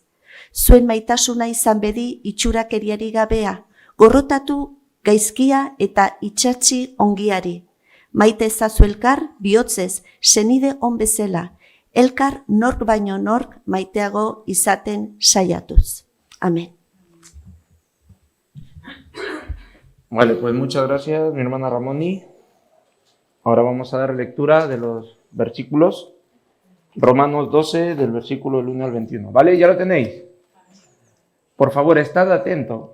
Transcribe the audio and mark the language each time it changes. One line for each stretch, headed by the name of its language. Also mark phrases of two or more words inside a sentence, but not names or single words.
Basque: Zuen maitasuna izan bedi itxurakeriari gabea, gorrotatu gaizkia eta itxatzi ongiari. Maite ezazu elkar bihotzez, senide on bezala, elkar nork baino nork maiteago izaten saiatuz. Amén.
Spanish: Vale, pues muchas gracias, mi hermana Ramoni. Ahora vamos a dar lectura de los versículos. Romanos 12, del versículo del 1 al 21. ¿Vale? ¿Ya lo tenéis? Por favor, estad atento.